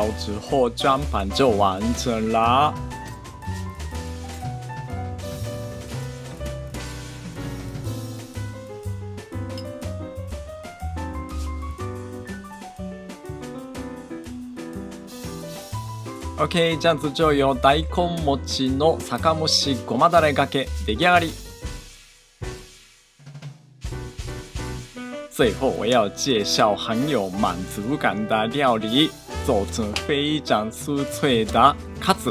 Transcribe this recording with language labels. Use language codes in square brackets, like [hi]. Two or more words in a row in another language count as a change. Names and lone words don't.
[zh] 之后，装盘就完成啦。OK， 这样子就有 [ja] 大根餅の酒蒸しごまだれがけ出来上がり。 [zh] 最后我要介绍很有满足感的料理，做成非常酥脆的卡子。